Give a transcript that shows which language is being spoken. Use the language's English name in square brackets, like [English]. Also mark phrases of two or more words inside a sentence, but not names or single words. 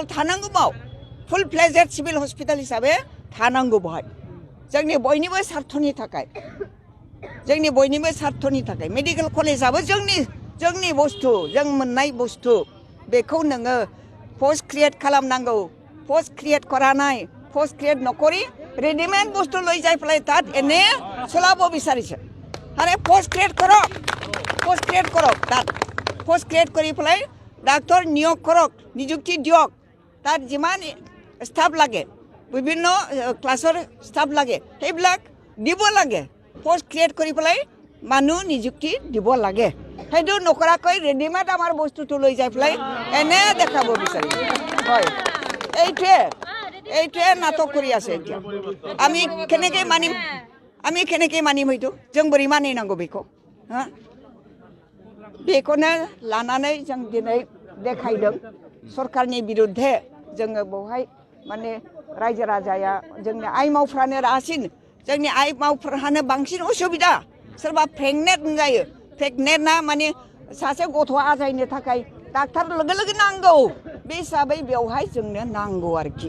[Bodo] थानांगौ बाव [English] full fledged civil hospital [Bodo] हिसाबै थानांगौ बेहाय जोंनि बयनिबो सार्थनि थाखाय मेडिकेल कलेजाबो जोंनि बुस्थु जों मोननाय बुस्थु बेखौ नोङो पोस्ट क्रिएट खालामनांगौ [English] post create [Assamese] কৰা নাই [English] post create [Assamese] নকৰি ৰেডিমেড বস্তু লৈ যাই পেলাই তাত এনে চলাব বিচাৰিছে আৰে [English] post create [Assamese] কৰক তাত [English] post create [Assamese] কৰি পেলাই ডাক্তৰ নিয়োগ কৰক নিযুক্তি দিয়ক তাত যিমান ষ্টাফ লাগে বিভিন্ন ক্লাছৰ ষ্টাফ লাগে সেইবিলাক দিব লাগে [English] post create [Assamese] কৰি পেলাই মানুহ নিযুক্তি দিব লাগে সেইটো নকৰাকৈ ৰেডিমেড আমাৰ বস্তুটো লৈ যাই পেলাই এনে দেখাব বিচাৰিছে হয় এইটোৱে নাটক কৰি আছে এতিয়া আমি কেনেকৈ মানিম হয়তো [Bodo] जों बोरै मानिनांगौ बेखौ बेखौनो लानानै जों दिनै देखायदों सरकारनि बिरुद्धे जोङो बेवहाय माने रायजो राजाया जोंनि आइ मावफ्रानो रासिन जोंनि आइ मावफ्रानो बांसिन उसुबिदा सोरबा प्रेगनेन्ट जायो प्रेगनेन्टआ माने सासे गथ' आजायनो थाखाय डाक्टार लोगो नांगौ बे हिसाबै बेवहाय जोंनो नांगौ आरोखि